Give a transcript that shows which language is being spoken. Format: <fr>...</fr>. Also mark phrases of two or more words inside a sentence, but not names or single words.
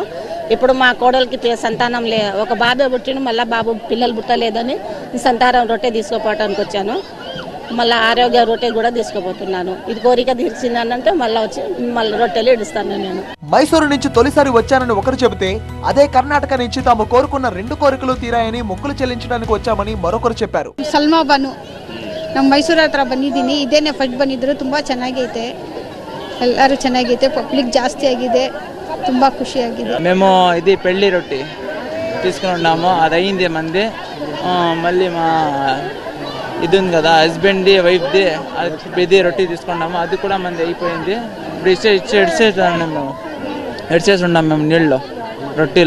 <te>ఇప్పుడు మా కోడలికి సంతానం ఒక బాబే పుట్టిన, మళ్ళీ బాబు పిల్లలు పుట్టలేదని సంతానం రొట్టె తీసుకోపోవటానికి వచ్చాను. మళ్ళీ ఆరోగ్య రొట్టె కూడా తీసుకోబోతున్నాను. ఇది కోరిక తీర్చిందనంటే మళ్ళీ రొట్టెలు ఇడుస్తాను నేను. మైసూరు నుంచి తొలిసారి వచ్చానని ఒకరు చెబితే, అదే కర్ణాటక నుంచి తాము కోరుకున్న 2 కోరికలు తీరాయని మొక్కులు చెల్లించడానికి వచ్చామని మరొకరు చెప్పారు.</te> <kn>ಸಲ್ಮಾ ಬಾನು, ನಮ್ಮ ಮೈಸೂರು ಹತ್ರ ಬಂದಿದ್ದೀನಿ. ಇದೇನೆ ಫಸ್ಟ್ ಬಂದಿದ್ರು. ತುಂಬ ಚೆನ್ನಾಗೈತೆ, ಎಲ್ಲರೂ ಚೆನ್ನಾಗೈತೆ, ಪಬ್ಲಿಕ್ ಜಾಸ್ತಿ ಆಗಿದೆ, ತುಂಬ ಖುಷಿಯಾಗಿದೆ.</kn> <te>మేము ఇది పెళ్లి రొట్టి తీసుకున్నాము, అది అయింది మంది. మళ్ళీ మా ఇది ఉంది కదా హస్బెండ్ది, వైఫ్ది, ఇది రొట్టి తీసుకున్నాము, అది కూడా మంది అయిపోయింది. ఇప్పుడు ఎడ్చేసి ఉన్నాం మేము నీళ్ళలో, రొట్టిలో.</te>